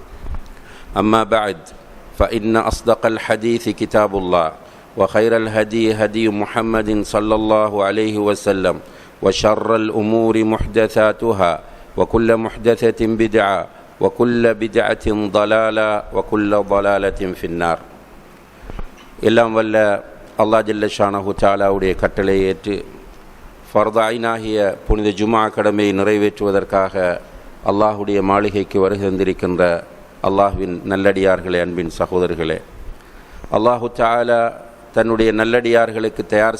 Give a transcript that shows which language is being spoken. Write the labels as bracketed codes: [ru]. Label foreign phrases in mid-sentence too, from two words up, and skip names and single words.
[ar] أما بعد فإن أصدق الحديث كتاب الله وخير الهدي هدي محمد صلى الله عليه وسلم وشر الأمور محدثاتها وكل محدثة بدعة وكل بدعة ضلالة وكل ضلالة في النار. [ta] எல்லாம் வல்ல அல்லாஹ் [ar] جل شأنه [ta] தஆலாவுடைய கட்டளை ஏற்று ஃபர்தாயினாகிய புனித ஜுமா கடமையை நிறைவேற்றுவதற்காக அல்லாஹுடைய மாளிகைக்கு வருகை தந்திருக்கின்ற அல்லாஹ்வின் நல்லடியார்களே, அன்பின் சகோதரர்களே, அல்லாஹு தஆலா தன்னுடைய நல்லடியார்களுக்கு தயார்